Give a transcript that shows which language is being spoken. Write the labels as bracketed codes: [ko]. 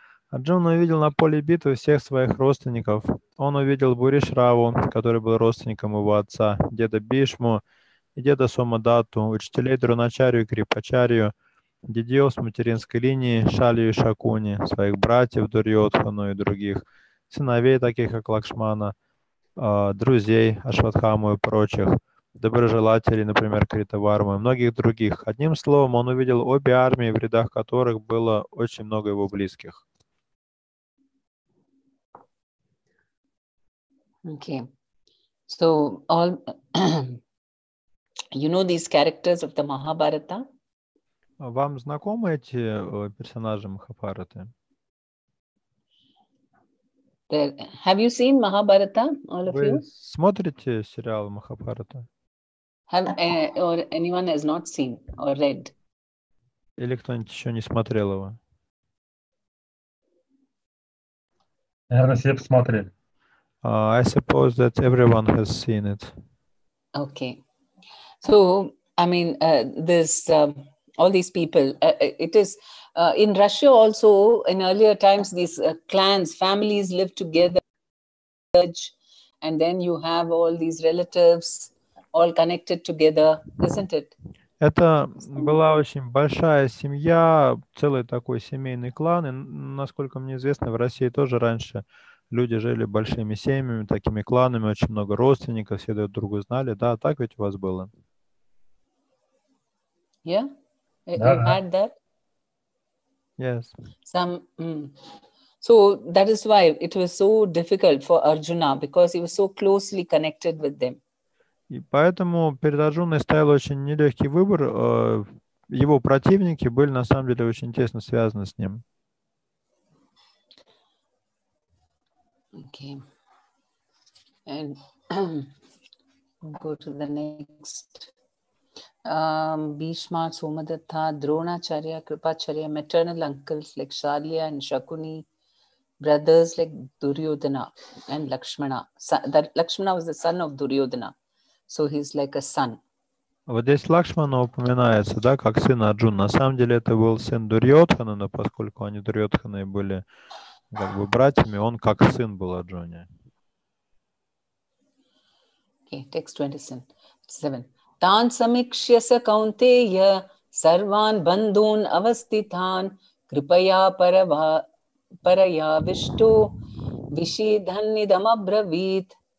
[ru] Арджуна увидел на поле битвы всех своих родственников. Он увидел Буришраву, который был родственником его отца, деда Бишму и деда Сомадату, учителей Дроначарью и Крипачарью, дедьев с материнской линии, Шалью и Шакуни, своих братьев Дурьодхану и других, сыновей, таких как Лакшмана, друзей Ашватхаму и прочих, доброжелателей, например, Критавармы, и многих других. Одним словом, он увидел обе армии, в рядах которых было очень много его близких. [en] Okay, so all you know these characters of the Mahabharata? [ru] Вам знакомы эти персонажи Махабхараты? [en] Have you seen Mahabharata, all of [ru] Вы [en] you? [ru] смотрите сериал Махабхарата? [en] Have or anyone has not seen or read? [ru] Или кто-нибудь еще не смотрел его? Наверное, все посмотрели. [en] I suppose that everyone has seen it. Okay, so I mean, this all these people. It is in Russia also. In earlier times, these clans, families live together, and then you have all these relatives all connected together, isn't it? [ru] Это была очень большая семья, целый такой семейный клан. И, насколько мне известно, в России тоже раньше люди жили большими семьями, такими кланами, очень много родственников, все друг друга знали. Да, так ведь у вас было? [en] Yeah, you [ru] Да. [en] had that. Yes. So that is why it was so difficult for Arjuna, because he was so closely connected with them. [ru] И поэтому перед Арджуной стоял очень нелегкий выбор. Его противники были на самом деле очень тесно связаны с ним. [en] Okay. And go to the next. Bhishma, Somadatta, Dronacharya, Kripacharya, maternal uncles like Shalya and Shakuni, brothers like Duryodhana and Lakshmana. Lakshmana was the son of Duryodhana. So he's like a son. [ru] Вот здесь Лакшмана упоминается, да, как сын Арджуна. На самом деле это был сын Дурьодхана, но поскольку они Дурьодханы были как бы братьями, он как сын был Арджуне. [en] Okay, text 27. [sa] Tan samikshya kaunteya sarvan bandhun avastithan kripaya paraya vishtu vishidhanidam abravit.